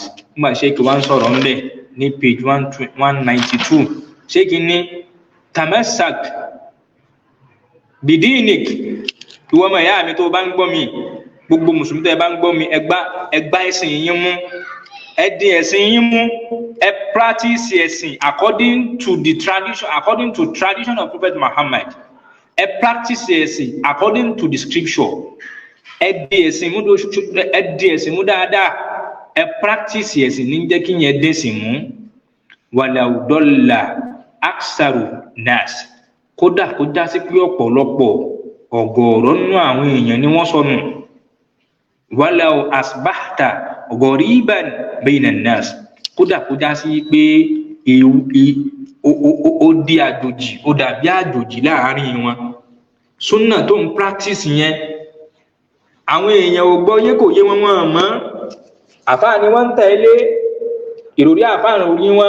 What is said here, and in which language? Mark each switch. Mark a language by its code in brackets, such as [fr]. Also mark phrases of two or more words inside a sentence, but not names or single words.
[yo] Nígbà Sheikh wọ́n sọ̀rọ̀ ńbẹ̀ ní page 192. Sheikh ní [ar] تمسّك بدينك, [yo] ìwọ ọmọ ìyá mi tó bá ń gbọ́ mi, gbogbo mùsùlùmí tó bá ń gbọ́ mi, ẹgbá ẹ̀sìn yín mú, ẹ di ẹ̀sìn yín mú, ẹ practice ẹ̀sìn [en] according to tradition of Prophet Muhammad. [yo] Ẹ practice ẹ̀sìn [en] according to the scripture. [yo] Ẹ di ẹ̀sìn mú dáadáa. Ẹ practice ẹ̀sìn ní jẹ́ kí yẹn dẹ̀sìn mú. [ar] ولو ضلّ أكثر الناس, [yo] kódà kó já sí pé ọ̀pọ̀lọpọ̀ ọ̀gọ̀ọ̀rọ̀ nínú àwọn èèyàn ni wọ́n sọnù. [ar] ولو أصبحت غريبًا بين الناس, [yo] kódà kó já sí pé ó di àjòjì, ó dàbí àjòjì láàárín wọn. Súnnà tó ń practice yẹn, àwọn èèyàn ò gbọ́ yé, kò yé wọn mọ́. Àfáà ni wọ́n ń tẹ̀lé ìròrí àfáà orí wọn.